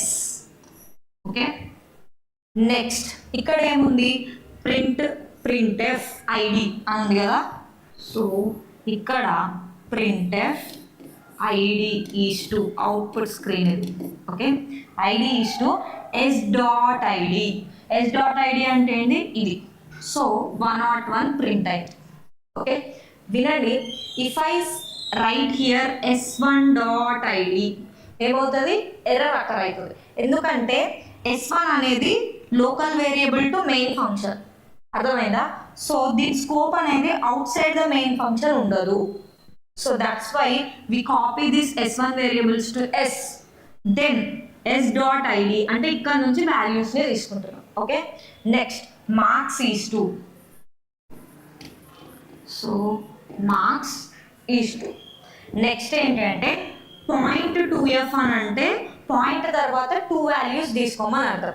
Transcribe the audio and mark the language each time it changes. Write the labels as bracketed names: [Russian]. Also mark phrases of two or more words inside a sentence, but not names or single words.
[Telugu] ఓకే, నెక్స్ట్ ఇక్కడ ఏముంది printf id అని ఉంది కదా. సో ఇక్కడ printf id [English] is to output screen [Telugu] ఇది. ఓకే, [English] id is to s.id. [Telugu] s.id అంటే ఏంటి ఇది. సో 101 ప్రింట్ అయింది. ఓకే, వినండి, [English] if I write here s1.id ఏమవుతుంది, error occur అవుతుంది. [Telugu] ఎందుకంటే s1 అనేది [English] local variable to main function, [Telugu] అర్థమైందా. సో దీని స్కోప్ అనేది [English] outside the main function [Telugu] ఉండదు. [English] so that's why we copy this s1 variables to s, then s.id [Telugu] అంటే ఇక్కడ నుంచి వాల్యూస్ ని తీసుకుంటున్నాం. [English] okay, next marks is to, so marks is to. [Telugu] నెక్స్ట్ ఏంటంటే .2f అని అంటే పాయింట్ తర్వాత 2 వాల్యూస్ తీసుకోమని అర్థం.